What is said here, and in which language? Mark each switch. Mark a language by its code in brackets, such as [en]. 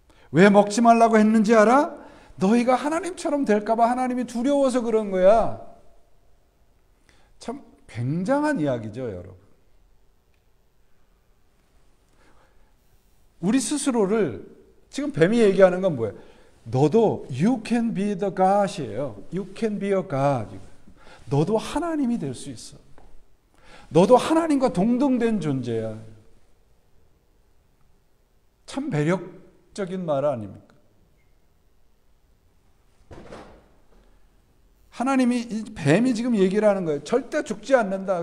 [ko] 왜 먹지 말라고 했는지 알아? 너희가 하나님처럼 될까봐 하나님이 두려워서 그런 거야. 참 굉장한 이야기죠, 여러분. 우리 스스로를 지금 뱀이 얘기하는 건 뭐예요? 너도 [en] you can be the God이에요. You can be a God. [ko] 너도 하나님이 될 수 있어. 너도 하나님과 동등된 존재야. 참 매력적인 말 아닙니까? 하나님이, 뱀이 지금 얘기를 하는 거예요. 절대 죽지 않는다.